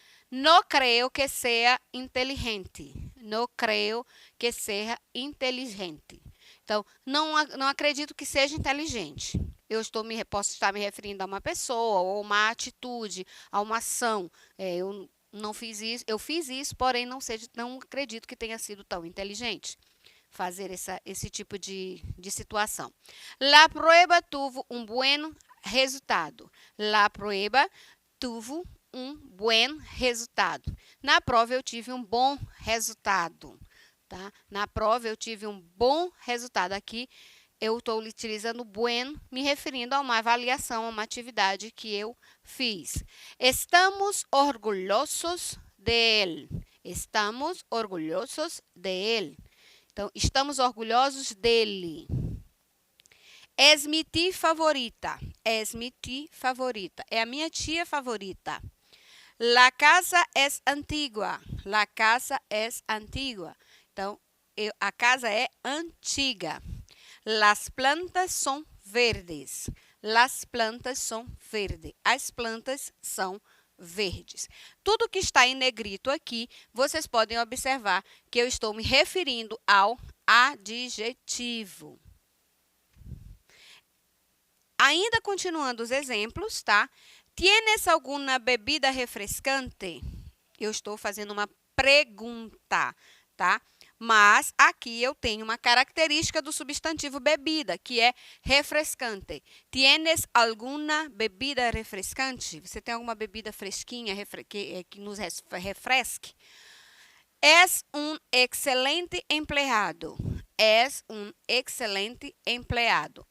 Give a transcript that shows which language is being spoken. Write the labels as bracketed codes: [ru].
[es] No creo que sea inteligente. No creo que sea inteligente. [pt] Então, não acredito que seja inteligente. Posso estar me referindo a uma pessoa, ou uma atitude, a uma ação. Eu não fiz isso, eu fiz isso, porém não acredito que tenha sido tão inteligente fazer esse tipo de situação. [es] La prueba tuvo un buen resultado. La prueba tuvo um buen resultado. [pt] Na prova eu tive um bom resultado, tá? Na prova eu tive um bom resultado. Aqui eu estou utilizando buen, me referindo a uma avaliação, a uma atividade que eu fiz. [es] Estamos orgulhosos de él. Estamos orgulhosos de él. [pt] Então, estamos orgulhosos dele. [es] Es mi tía favorita. Es mi tía favorita. [pt] É a minha tia favorita. [es] La casa es antigua. La casa es antigua. [pt] Então, a casa é antiga. [es] Las plantas son verdes. Las plantas son verdes. [pt] As plantas são verdes. Tudo que está em negrito aqui, vocês podem observar que eu estou me referindo ao adjetivo. Ainda continuando os exemplos, tá? [es] ¿Tienes alguna bebida refrescante? [pt] Eu estou fazendo uma pergunta, tá? Mas aqui eu tenho uma característica do substantivo bebida, que é refrescante. [es] ¿Tienes alguna bebida refrescante? [pt] Você tem alguma bebida fresquinha que nos refresque? [es] Es un excelente empleado. Es un excelente empleado.